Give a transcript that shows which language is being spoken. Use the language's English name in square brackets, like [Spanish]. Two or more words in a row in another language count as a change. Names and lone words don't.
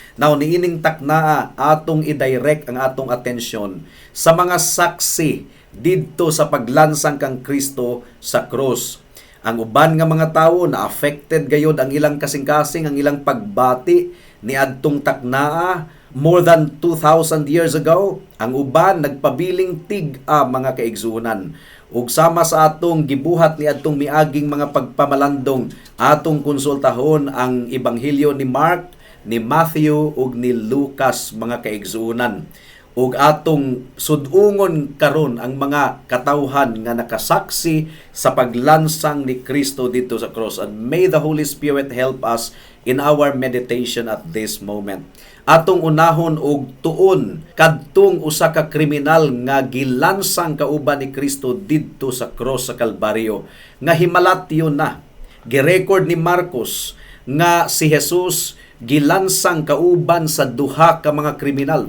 [Cebuano] Now, niining taknaa atong i-direct ang atong atensyon sa mga saksi didto sa paglansang kang Kristo sa krus. Ang uban nga mga tawo na affected gayud ang ilang kasing-kasing, ang ilang pagbati niadtong taknaa [English] more than two thousand years ago. [Cebuano] Ang uban nagpabiling tig-a, mga kaigsuonan. Ug sama sa atong gibuhat niadtong miaging mga pagpamalandong, atong konsultahon ang Ebanghelyo ni Mark, ni Matthew, ug ni Lucas, mga kaigsuonan. Ug atong sudungon karon ang mga katawhan nga nakasaksi sa paglansang ni Kristo dito sa cross. [English] And may the Holy Spirit help us in our meditation at this moment. [Cebuano] Atong unahon og tuon kadtong usa ka kriminal nga gilansang kauban ni Kristo didto sa cross sa Kalbaryo, nga himalatyon na. Girecord ni Marcos nga si Jesus gilansang kauban sa duha ka mga kriminal.